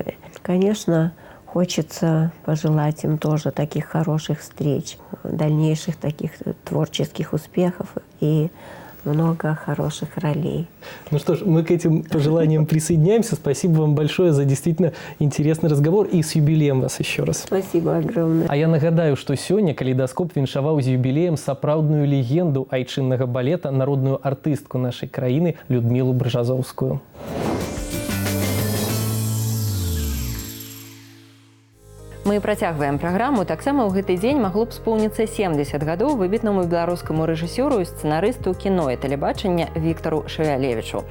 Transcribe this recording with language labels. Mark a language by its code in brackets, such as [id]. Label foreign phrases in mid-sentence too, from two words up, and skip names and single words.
[ru] Конечно, хочется пожелать им тоже таких хороших встреч, дальнейших таких творческих успехов и много хороших ролей. Ну что ж, мы к этим пожеланиям присоединяемся. Спасибо вам большое за действительно интересный разговор. И с юбилеем вас еще раз. Спасибо огромное. [be] А я нагадаю, што сёння калейдаскоп віншаваў з юбілеем сапраўдную легенду айчыннага балета, народную артыстку нашай краіны Людмілу Бржазоўскую. Мы працягваем праграму. Таксама ў гэты дзень магло б споўніцца 70 гадоў выбітнаму беларускаму рэжысёру і сцэнарысту кіно і тэлебачання Віктару Шавялевічу.